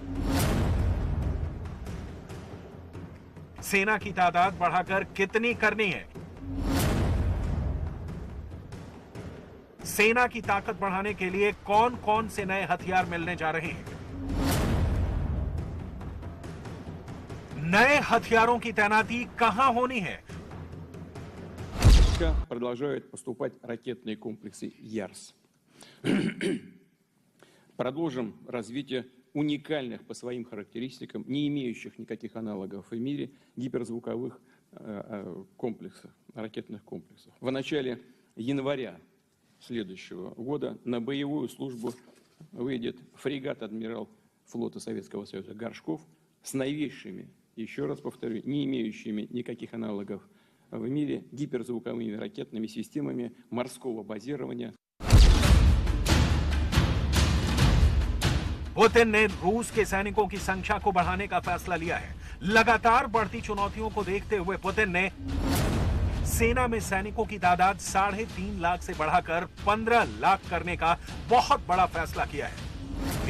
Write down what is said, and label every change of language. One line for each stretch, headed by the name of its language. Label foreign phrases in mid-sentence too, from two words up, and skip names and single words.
Hindi: सेना की तादाद बढ़ाकर कितनी करनी है, सेना की ताकत बढ़ाने के लिए कौन कौन से नए हथियार मिलने जा रहे हैं, नए हथियारों की तैनाती कहां होनी है।
Russian: Продолжают поступать ракетные комплексы «Ярс». Продолжим развитие уникальных по своим характеристикам, не имеющих никаких аналогов в мире, гиперзвуковых комплексов, ракетных комплексов. В начале января следующего года на боевую службу выйдет фрегат «Адмирал» флота Советского Союза «Горшков» с новейшими, еще раз повторю, не имеющими никаких аналогов в мире гиперзвуковыми ракетными системами морского базирования.
Hindi: पुतिन ने रूस के सैनिकों की संख्या को बढ़ाने का फैसला लिया है। लगातार बढ़ती चुनौतियों को देखते हुए पुतिन ने सेना में सैनिकों की तादाद 3.5 लाख से बढ़ाकर 15 लाख करने का बहुत बड़ा फैसला किया है।